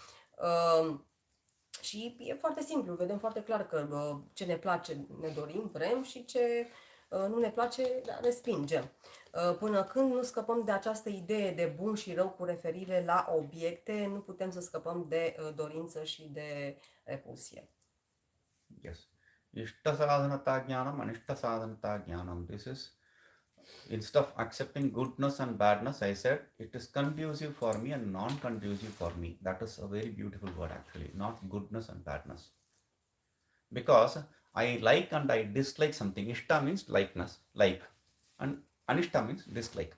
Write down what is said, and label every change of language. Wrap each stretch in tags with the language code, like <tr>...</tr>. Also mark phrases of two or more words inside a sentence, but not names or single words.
<ro>Și e foarte simplu, vedem foarte clar că ce ne place ne dorim, vrem și ce nu ne place, respingem. Până când nu scăpăm de această idee de bun și rău cu referire la obiecte, nu putem să scăpăm de dorință și de repulsie.</ro> <en>Yes.</en> <sa>Ishta sadhanata jnanam, anishta sadhanata jnanam.</sa> <en>This is, instead of accepting goodness and badness, I said it is conducive for me and non-conducive for me. That is a very beautiful word actually, not goodness and badness. Because I like and I dislike something. Ishta means likeness, like. And anishta means dislike.</en>